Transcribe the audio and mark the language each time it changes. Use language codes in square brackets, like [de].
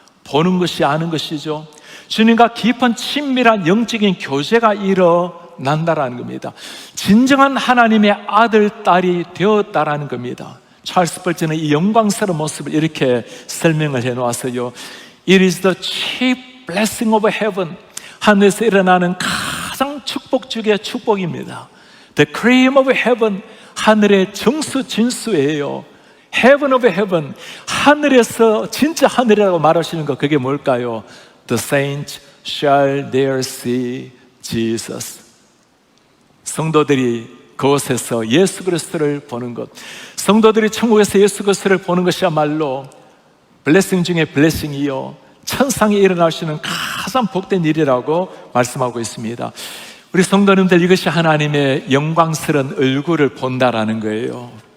[ko] 보는 것이 아는 것이죠. 주님과 깊은 친밀한 영적인 교제가 일어난다라는 겁니다. 진정한 하나님의 아들, 딸이 되었다라는 겁니다. 찰스 벌즈는 이 영광스러운 모습을 이렇게 설명을 해놓았어요. [en] It is the chief blessing of heaven. [ko] 하늘에서 일어나는 가장 축복 중의 축복입니다. [en] The cream of heaven. [ko] 하늘의 정수 진수예요. [en] Heaven of heaven. [ko] 하늘에서 진짜 하늘이라고 말하시는 거, 그게 뭘까요? [en] The saints shall there see Jesus. [ko] 성도들이 그곳에서 예수 그리스도를 보는 것, 성도들이 천국에서 예수 그리스도를 보는 것이야말로 블레싱 중에 블레싱이요, 천상에 일어날 수 있는 가장 복된 일이라고 말씀하고 있습니다. 우리 성도님들, 이것이 하나님의 영광스러운 얼굴을 본다라는 거예요.